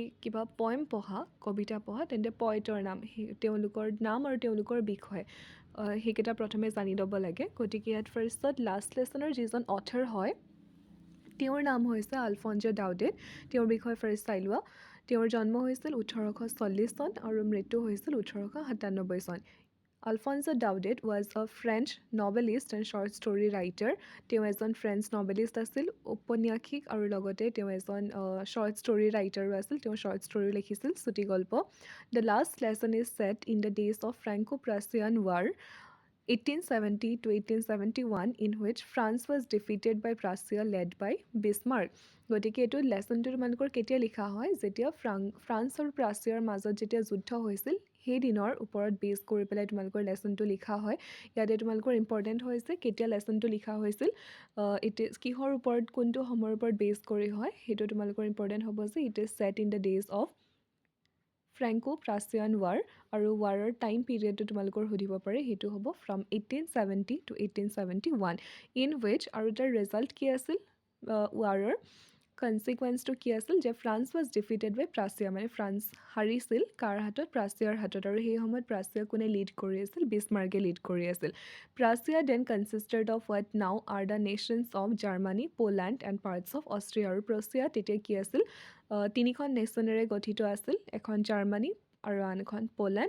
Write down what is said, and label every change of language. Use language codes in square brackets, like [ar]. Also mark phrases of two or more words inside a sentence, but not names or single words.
[as] কিবা পয়েম পঢ়া কবিতা পঢ়া তেন্তে পয়েটৰ নাম তেওঁলোকৰ নাম আৰু তেওঁলোকৰ বিষয় সেইকেইটা প্ৰথমে জানি ল'ব লাগে গতিকে ইয়াত ফাৰ্ষ্টত লাষ্ট লেসনৰ যিজন অথৰ হয় তেওঁৰ নাম হৈছে আলফঞ্জো ডাউডেড তেওঁৰ বিষয়ে ফাৰ্ষ্ট চাই লোৱা তেওঁৰ জন্ম হৈছিল 1840 চন আৰু মৃত্যু হৈছিল 1897 চন [en] Alfonso Daudet was a French novelist and short story writer. [as] তেওঁ এজন ফ্ৰেঞ্চ নভেলিষ্ট আছিল ঔপন্যাসিক আৰু লগতে তেওঁ এজন [en] short story writer [as] আছিল তেওঁ [en] short story [as] লিখিছিল চুটি গল্প [en] The last lesson is set in the days of Franco-Prussian War 1870 to 1871 in which France was defeated by Prussia led by Bismarck. [as] গতিকে এইটো লেসনটো তোমালোকৰ কেতিয়া লিখা হয় যেতিয়া ফ্ৰান্স আৰু প্ৰাছিয়াৰ মাজত যেতিয়া যুদ্ধ হৈছিল সেই দিনৰ ওপৰত বেছ কৰি পেলাই তোমালোকৰ লেসনটো লিখা হয় ইয়াতে তোমালোকৰ ইম্পৰ্টেণ্ট হৈছে কেতিয়া লেসনটো লিখা হৈছিল [en] it is [as] কিহৰ ওপৰত কোনটো সময়ৰ ওপৰত বেছ কৰি হয় সেইটো তোমালোকৰ ইম্পৰ্টেণ্ট হ'ব যে [en] it is set in the days of [as] ফ্ৰেংকো-প্ৰাছিয়ান ৱাৰ আৰু ৱাৰৰ টাইম পিৰিয়ডটো তোমালোকৰ সুধিব পাৰে সেইটো হ'ব [en] from 1870 to 1871 in which [as] আৰু তাৰ ৰিজাল্ট কি আছিল ৱাৰৰ কনচিকুৱেঞ্চটো কি আছিল যে [en] France was defeated by Prussia [as] মানে ফ্ৰান্স হাৰিছিল কাৰ হাতত প্ৰাছিয়াৰ হাতত আৰু সেই সময়ত প্ৰাছিয়া কোনে লিড কৰি আছিল বিছমাৰ্কে লিড কৰি আছিল [en] Prussia then consisted of what now are the nations of Germany Poland and parts of Austria [as] আৰু প্ৰাছিয়া তেতিয়া কি আছিল তিনিখন নেশ্যনেৰে গঠিত আছিল এখন জাৰ্মানী আৰু আন এখন পোলেণ্ড